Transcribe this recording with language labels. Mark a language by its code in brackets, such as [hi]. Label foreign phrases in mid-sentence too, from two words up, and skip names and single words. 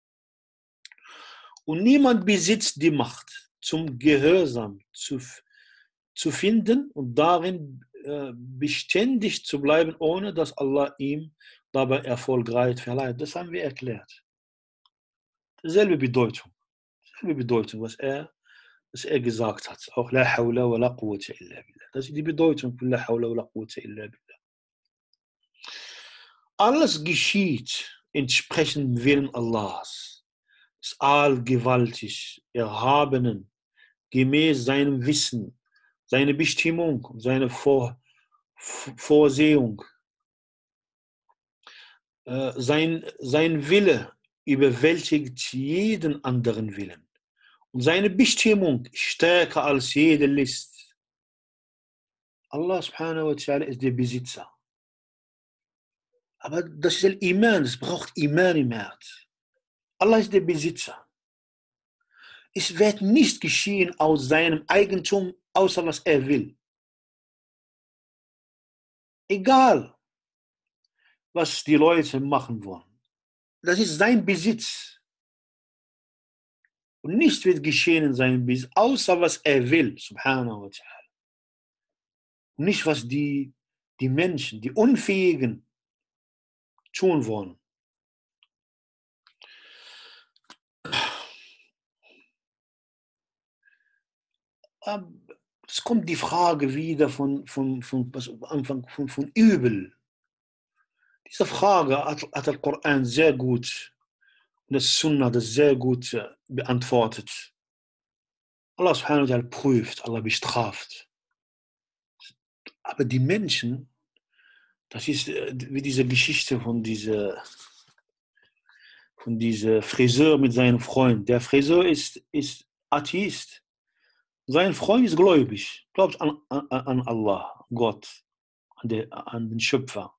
[de] Und niemand besitzt die Macht, zum Gehorsam zu finden und darin beständig zu bleiben, ohne dass Allah ihm dabei erfolgreich verleiht. Das haben wir erklärt. Selbe Bedeutung, was er gesagt hat. Auch [ar] لا حول ولا قوة إلا بالله. [de] Das ist die Bedeutung von [ar] لا حول ولا قوة إلا بالله. [de] Alles geschieht entsprechend dem Willen Allahs, des allgewaltig Erhabenen, gemäß seinem Wissen, seine Bestimmung und seine Vorsehung. Sein Wille überwältigt jeden anderen Willen. Und seine Bestimmung stärker als jede List. [ar] الله سبحانه وتعالى [de] ist der Besitzer. Aber das ist der Iman, es braucht Iman im Herz. Allah ist der Besitzer. Es wird nicht geschehen aus seinem Eigentum, außer was er will. Egal, was die Leute machen wollen. Das ist sein Besitz. Und nichts wird geschehen in seinem Besitz, außer was er will, [ar] سبحانه وتعالى. [de] Und nicht, was die Menschen, die Unfähigen, tun wollen. Es kommt die Frage wieder von Übel. Diese Frage hat der Koran sehr gut und das Sunnah das sehr gut beantwortet. [ar] الله سبحانه وتعالى [de] prüft, Allah bestraft. Aber die Menschen, das ist wie diese Geschichte von dieser Friseur mit seinem Freund. Der Friseur ist Atheist. Sein Freund ist gläubig, glaubt an Allah, Gott, an den Schöpfer.